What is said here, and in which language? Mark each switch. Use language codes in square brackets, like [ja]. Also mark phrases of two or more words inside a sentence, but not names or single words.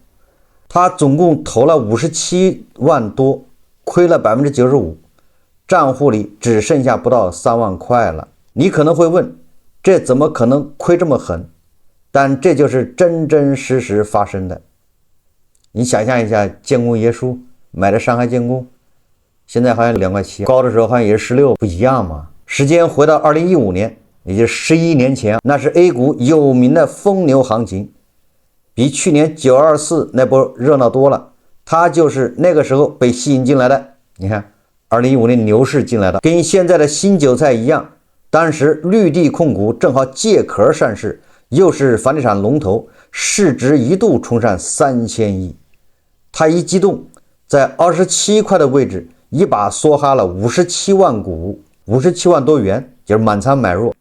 [zh] 他總共投了57萬多，虧了95%，賬戶裡只剩下不到3萬塊了。你可能會問，這怎麼可能虧這麼狠？但這就是真真實實發生的。你想象一下，建功爺叔買的上海建工，現在好像2塊7，高的時候好像也是16，不一樣嘛。時間回到2015年，也就是11年前，那是 A 股有名的疯牛行情，比去年924那波熱鬧多了。他就是那個時候被吸引进來的。你看2015年牛市进來的，跟現在的新韭菜一樣。當時綠地控股正好借殼上市，又是房地產龍头，市值一度冲上3000億。他一激動，在27塊的位置一把梭哈了57萬股，57萬多元，就是滿倉買入。